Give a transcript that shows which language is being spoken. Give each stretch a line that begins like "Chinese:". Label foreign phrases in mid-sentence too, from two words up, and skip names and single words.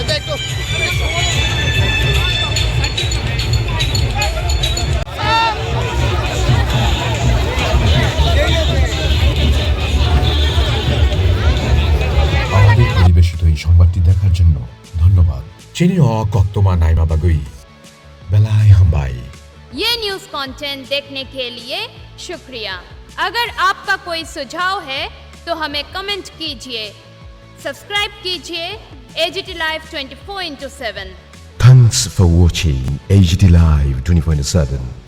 Bangla: সংবাদটি দেখার জন্য ধন্যবাদ।
Kok Borok: चीनी कोक्तोमा नाइमा बगुई बेलाय हम्बाई।
Hindi: ये
English: news content
Hindi: देखने के लिए शुक्रिया। अगर आपका कोई सुझाव है तो हमें कमेंट कीजिए, सब्सक्राइब कीजिए AGT Live 24/7।
English: Thanks for watching AGT Live 24/7.